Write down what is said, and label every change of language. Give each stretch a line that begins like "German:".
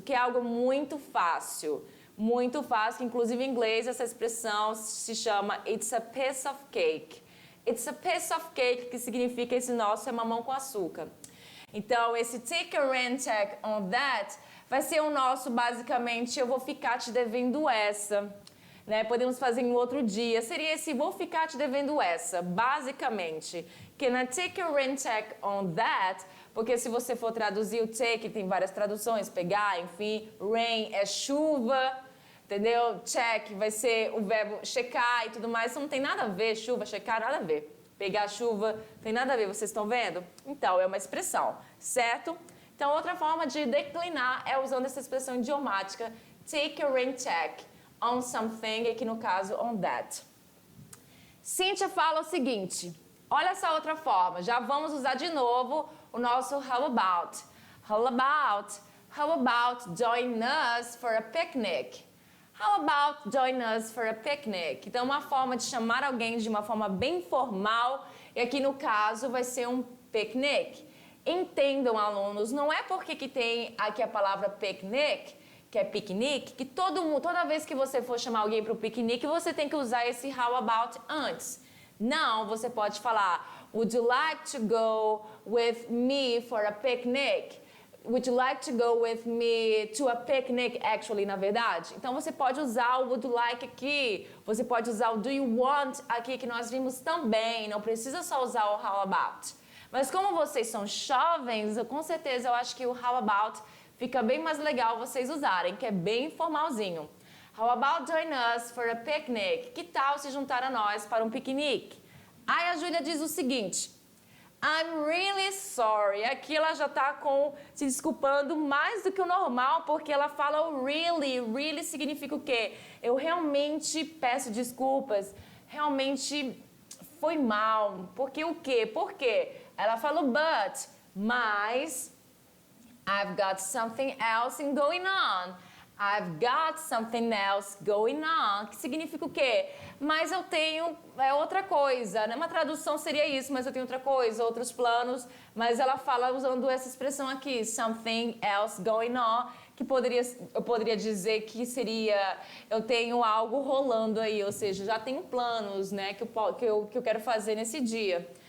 Portuguese: Que é algo muito fácil. Muito fácil, que inclusive em inglês essa expressão se chama
English: It's a piece of cake. It's a piece of cake,
Portuguese: que significa esse nosso é mamão com açúcar. Então, esse
English: take a Rentek on that
Portuguese: vai ser o nosso, basicamente, eu vou ficar te devendo essa. Né? Podemos fazer em outro dia. Seria esse vou ficar te devendo essa, basicamente.
English: Can I take a Rentek on that?
Portuguese: Porque se você for traduzir o take, tem várias traduções, pegar, enfim. Rain é chuva, entendeu? Check vai ser o verbo checar e tudo mais. Isso não tem nada a ver, chuva, checar, nada a ver. Pegar chuva, tem nada a ver, vocês estão vendo? Então, é uma expressão, certo? Então, outra forma de declinar é usando essa expressão idiomática,
English: take a Rentek on something,
Portuguese: aqui no caso,
English: on that.
Portuguese: Cíntia fala o seguinte, olha essa outra forma, já vamos usar de novo o nosso how about.
English: How about join us for a picnic? How about join us for a picnic?
Portuguese: Então, uma forma de chamar alguém de uma forma bem formal, e aqui no caso vai ser um picnic. Entendam, alunos, não é porque que tem aqui a palavra picnic, que é piquenique, que toda vez que você for chamar alguém para o piquenique, você tem que usar esse how about antes. Não, você pode falar,
English: would you like to go with me for a picnic? Would you like to go with me to a picnic, actually,
Portuguese: na verdade? Então, você pode usar o
English: would you like
Portuguese: aqui, você pode usar o
English: do you want
Portuguese: aqui, que nós vimos também, não precisa só usar o how about. Mas como vocês são jovens, com certeza eu acho que o how about fica bem mais legal vocês usarem, que é bem formalzinho.
English: How about join us for a picnic?
Portuguese: Que tal se juntar a nós para um piquenique? Aí a Júlia diz o seguinte,
English: I'm really sorry.
Portuguese: Aqui ela já está se desculpando mais do que o normal, porque ela fala o really. Really significa o quê? Eu realmente peço desculpas. Realmente foi mal. Porque o quê? Por quê? Ela fala mas
English: I've got something else going on. I've got something else going on.
Portuguese: Que significa o quê? Mas eu tenho outra coisa. Né? Uma tradução seria isso, mas eu tenho outra coisa, outros planos. Mas ela fala usando essa expressão aqui,
English: something else going on,
Portuguese: que eu poderia dizer que seria, eu tenho algo rolando aí, ou seja, já tenho planos, né, que eu quero fazer nesse dia.